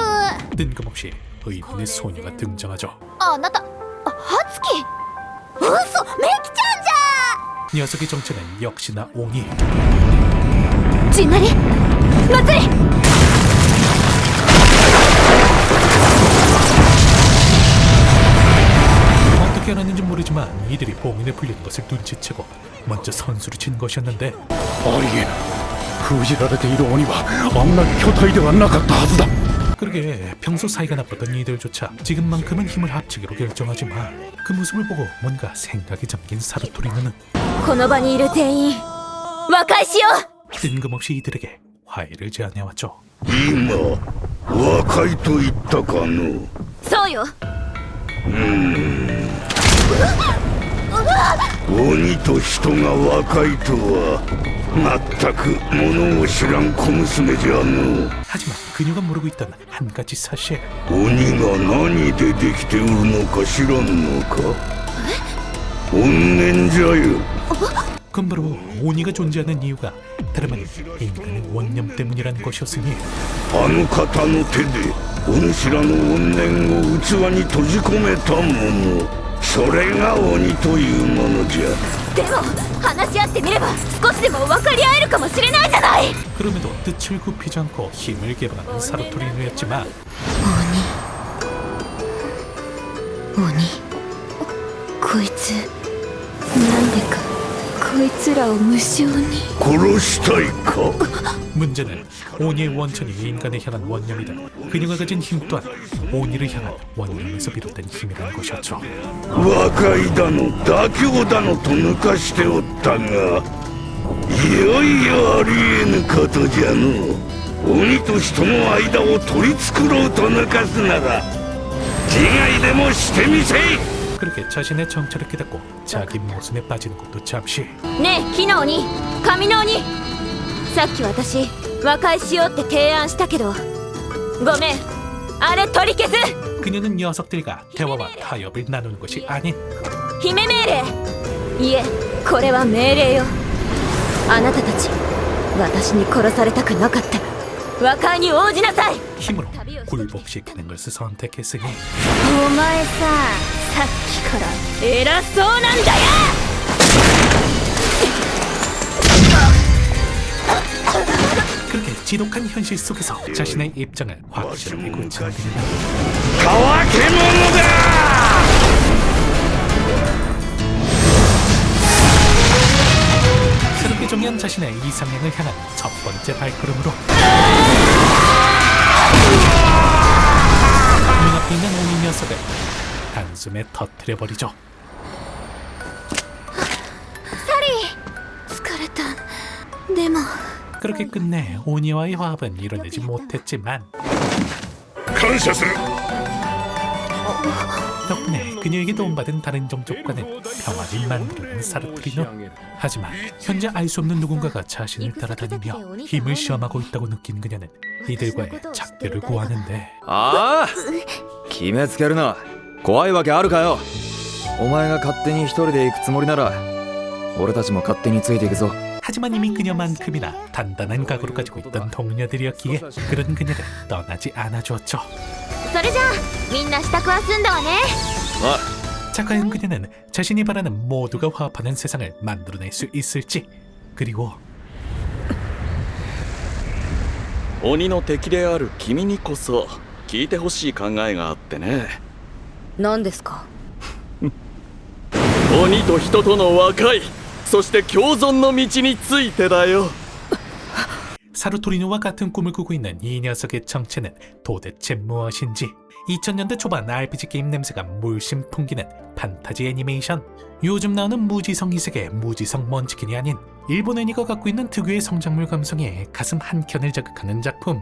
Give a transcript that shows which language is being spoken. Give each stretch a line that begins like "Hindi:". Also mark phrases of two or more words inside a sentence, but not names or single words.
Korean: 뜬금없이 의문의 소녀가 등장하죠.
Japanese: あなたハツキ嘘メキちゃんじゃ
Korean: 녀석의 정체는 역시나 오니.
Japanese: ジンマリ祭り
Korean: 어떻게 알았는지 모르지만 이들이 봉인에 풀리는 것을 눈치채고 먼저 선수를 친 것이었는데
Japanese: ありえない封じられている鬼はあんな巨体ではなかったはずだ
Korean: 그러게 평소 사이가 나빴던 이들조차 지금만큼은 힘을 합치기로 결정하지만 그 모습을 보고 뭔가 생각이 잠긴 사르토리누는
Japanese: この場にいる全員和解しよう
Korean: 뜬금없이 이들에게 화해를 제안해왔죠.
Japanese: 今和解と言ったかのそうよ鬼と人が和解とは全く物を知らん小娘じゃの
Korean: 하지만 그녀가 모르고 있던 한 가지 사실.
Japanese: 鬼が何でできておるのか知らんのか怨念じゃよ
Korean: 그건 바로 오니가 존재하는 이유가 다름 아닌 인간의 원념 때문이라는 것이었으니
Japanese: あの方の手でお主らの怨念を器に閉じ込めたものそれが鬼というものじゃでも話し合ってみれば少しでも分かり合えるかもしれないじゃない
Korean: 그럼에도 뜻을 굽히지 않고 힘을 개방하는 사르토리누였지만
Japanese: 鬼こいつなんでかこいつらを無償に。殺したいか？
Korean: 문제는 오니의 원천이 인간에 향한 원념이다. 그녀가 가진 힘 또한 오니를 향한 원념에서 비롯된 힘이라는 것이었죠.
Japanese: 和解だの妥協だのと抜かしておったが、いよいよありえぬことじゃの。鬼と人の間を取り繕うと抜かすなら自害でもしてみせい。
Korean: 그렇게 자신의 정체를 깨닫고 자기 모순에 빠지는 것도 잠시.
Japanese: ねえ木の鬼、髪の鬼、さっき私和解しようって提案したけど、ごめん、あれ取り消す。
Korean: 그녀는 녀석들과 대화와 타협을 나누는 것이 아닌
Japanese: 姫命令。いえ、これは命令よ。あなたたち、私に殺されたくなかったら和解に応じなさい。
Korean: 힘으로 굴복시키는 것을 선택했으니
Japanese: お前さ、さっきから偉そうなんだよ。
Korean: 그렇게 지독한 현실 속에서 자신의 입장을 확실하게 굳히는 그녀는
Japanese: 乾け者だ。
Korean: 새롭게 정리한 자신의 이상향을 향한 첫 번째 발걸음으로 눈앞에 있는 오니 녀석을 단숨에 터뜨려버리죠.
Japanese: 疲れた。でも
Korean: 그렇게 끝내 오니와의 화합은 이뤄내지 못했지만
Japanese: 感謝する。
Korean: 덕분에 그녀에게 도움받은 다른 종족과는 평화를 만들어낸 사르트리노. 하지만 현재 알 수 없는 누군가가 자신을 따라다니며 힘을 시험하고 있다고 느낀 그녀는 이들과의 작별을 고하는데
Japanese: ああ決めつけるな。怖いわけあるかよ。お前が勝手に一人で行くつもりなら俺たちも勝手についていくぞ。
Korean: 하지만 이미 그녀만큼이나 단단한 각오를 가지고 있던 동료들이었기에 그런 그녀를 떠나지 않아주었죠.
Japanese: それじゃあみんな支度は済んだわね。
Korean: 자, 과연 그녀는 자신이 바라는 모두가 화합하는 세상을 만들어낼 수 있을지, 그리고
Japanese: 鬼の敵である君にこそ聞いてほしい考えがあってね。何ですか？鬼と人との和解、そして共存の道についてだよ。
Korean: 사루토리노와 같은 꿈을 꾸고 있는 이 녀석의 정체는 도대체 무엇인지. 2000년대 초반 RPG 게임 냄새가 물씬 풍기는 판타지 애니메이션. 요즘 나오는 무지성 이색의 무지성 먼치킨이 아닌 일본 애니가 갖고 있는 특유의 성장물 감성에 가슴 한켠을 자극하는 작품.